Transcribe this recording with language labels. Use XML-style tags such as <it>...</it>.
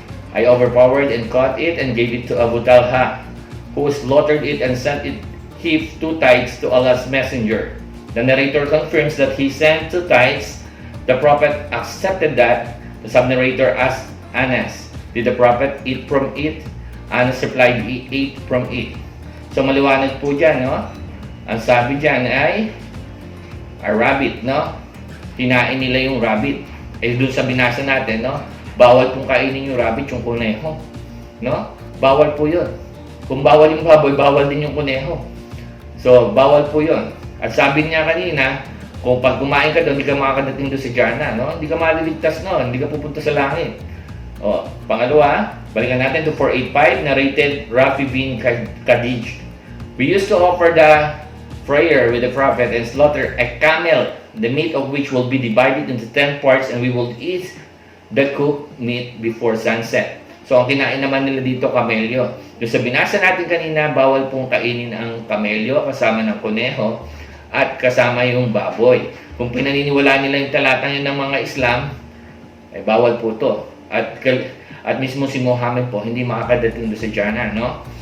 <en>I overpowered and caught it and gave it to Abu Talha, who slaughtered it and sent it heaped 2 tithes to Allah's messenger. The narrator confirms that he sent 2 tithes. The Prophet accepted that. The sub-narrator asked Anas, did the Prophet eat from it? Anas replied, he ate from it.</en> <tl>So maliwanag po dyan, no? Ang sabi dyan ay a rabbit, no? Kinain nila yung rabbit. Eh dun sa binasa natin, no? Bawal pong kainin yung rabbit, yung kuneho. No? Bawal po yun. Kung bawal yung baboy, bawal din yung kuneho. So, bawal po yun. At sabi niya kanina, kung pag kumain ka doon, hindi ka makakadating doon sa Jannah, no? Hindi ka maliligtas, no? Hindi ka pupunta sa langit. O, pangalawa, balikan natin to 485, narrated Rafi bin Khadij.</tl> <en>We used to offer the prayer with the Prophet and slaughter a camel, the meat of which will be divided into 10 parts and we will eat the cooked meat before sunset.</en> <tl>So, ang kinain naman nila dito, kamelyo. Yung sa binasa natin kanina, bawal pong kainin ang kamelyo kasama ng kuneho at kasama yung baboy. Kung pinaniniwala nila yung talatang yun ng mga Islam, ay bawal po to. At mismo si Muhammad po, hindi makakadating doon sa Jannah, no?</tl>